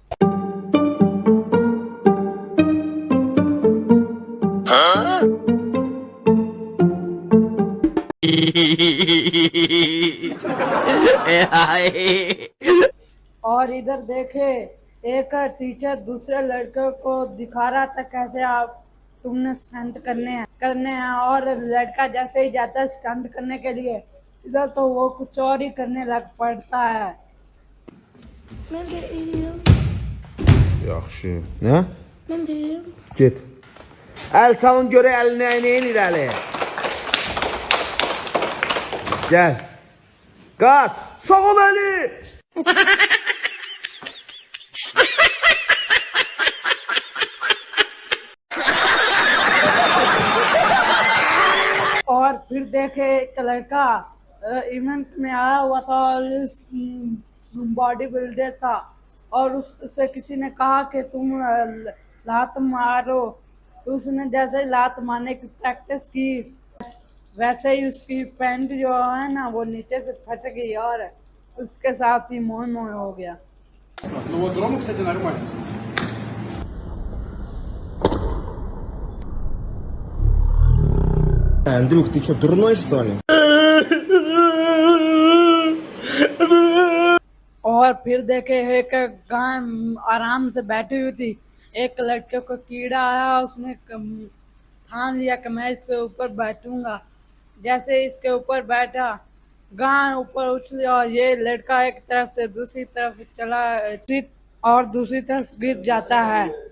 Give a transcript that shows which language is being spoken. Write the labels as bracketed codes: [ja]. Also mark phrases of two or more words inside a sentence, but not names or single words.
[hi] और इधर देखे एक टीचर दूसरे लड़के को दिखा रहा था कैसे आप तुमने स्टंट करने हैं और लड़का जैसे ही जाता है स्टंट करने के लिए, इधर तो वो कुछ और ही करने लग पड़ता है। [az] Yaxşı. Nə? Mən deyirəm. Get. Əl salın görə əlini əynəyin irəli. Gəl. Qaç. Sol əli. [hi] और फिर देखे एक लड़का इवेंट में आया हुआ था और बॉडी बिल्डर था और उससे किसी ने कहा कि तुम लात मारो। उसने जैसे ही लात मारने की प्रैक्टिस की वैसे ही उसकी पैंट जो है ना वो नीचे से फट गई और उसके साथ ही मोह मोह हो गया। [ru] Ну вот Рома, кстати, нормально. Андрюх, ты что, дурной что ли? [hi] और फिर देखे एक गाय आराम से बैठी हुई थी, एक लड़के को कीड़ा आया, उसने ठान लिया कि मैं इसके ऊपर बैठूंगा। जैसे इसके ऊपर बैठा गाय ऊपर उछली और ये लड़का एक तरफ से दूसरी तरफ चला और दूसरी तरफ गिर जाता है।